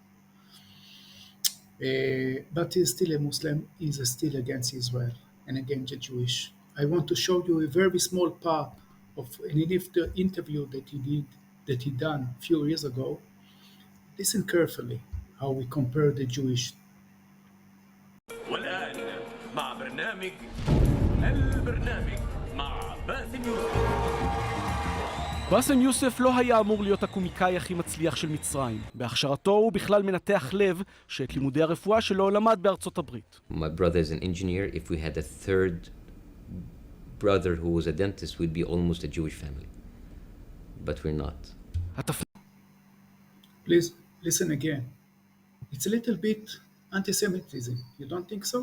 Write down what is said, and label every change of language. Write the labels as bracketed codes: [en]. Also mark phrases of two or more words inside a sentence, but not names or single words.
[en] But he's still a Muslim. He's still against Israel and against the Jewish. I want to show you a very small part of an interview that he did, that he done a few years ago. Listen carefully how we compare the Jewish. [ar] والآن مع البرنامج مع باسم يوسف. [he] באסם יוסף לא היה אמור להיות הקומיקאי הכי מצליח של מצרים. בהכשרתו הוא בכלל מנתח לב, שאת לימודי הרפואה שלו למד בארצות הברית. [en] My brother is an engineer. If we had a third brother who was a dentist, we'd be almost a Jewish family. But we're not. Please listen again. It's a little bit anti-Semitism. You don't think so?